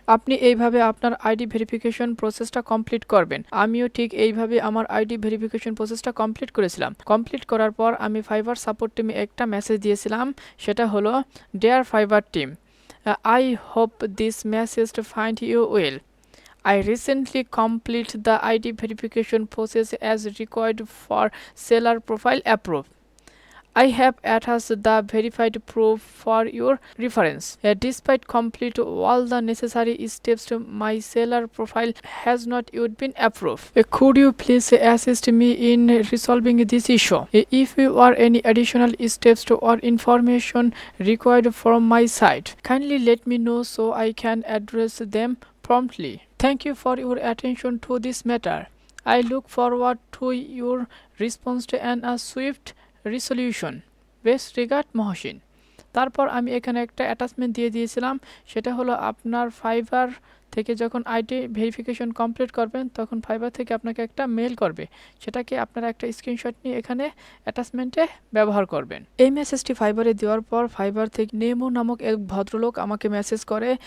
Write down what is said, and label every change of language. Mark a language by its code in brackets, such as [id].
[bn] আপনি এইভাবে আপনার আইডি ভেরিফিকেশন প্রসেসটা কমপ্লিট করবেন। আমিও ঠিক এইভাবে আমার আইডি ভেরিফিকেশন প্রসেসটা কমপ্লিট করেছিলাম। কমপ্লিট করার পর আমি ফাইবার সাপোর্ট টিমে একটা মেসেজ দিয়েছিলাম, সেটা হলো, [en] Dear fibre team, I hope this message to find you well. I recently completed the ID verification process as required for seller profile approve. I have attached the verified proof for your reference. Despite complete all the necessary steps, my seller profile has not yet been approved. Could you please assist me in resolving this issue? If you are any additional steps or information required from my side, kindly let me know so I can address them promptly. Thank you for your attention to this matter. I look forward to your response and a swift resolution. Best regard Mohsin. [bn] তারপর আমি এখানে একটা attachment দিয়ে দিয়েছিলাম, সেটা হলো আপনার fibre থেকে যখন আইডি ভেরিফিকেশন কমপ্লিট করবেন তখন ফাইবার থেকে আপনাকে একটা মেল করবে, সেটাকে আপনারা একটা স্ক্রিনশট নিয়ে এখানে অ্যাটাচমেন্টে ব্যবহার করবেন। এই মেসেজটি ফাইবারে দেওয়ার পর ফাইবার থেকে নেমো নামক এক ভদ্রলোক আমাকে মেসেজ করে।